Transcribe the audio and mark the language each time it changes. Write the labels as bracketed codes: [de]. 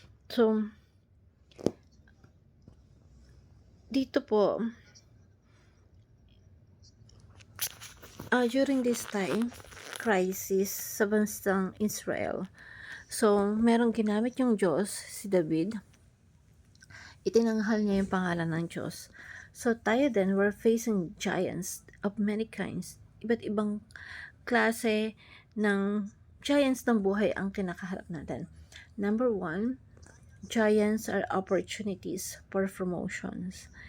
[tl] So, dito po, [en] during this time, [tl] crisis sa bansang Israel. So, merong ginamit yung Diyos, si David. Itinanghal niya yung pangalan ng Diyos. [en] So, [tl] tayo din, [en] we're facing giants of many kinds. [tl] Iba't ibang klase ng giants ng buhay ang kinakaharap natin. [en] Number 1, giants are opportunities for promotions.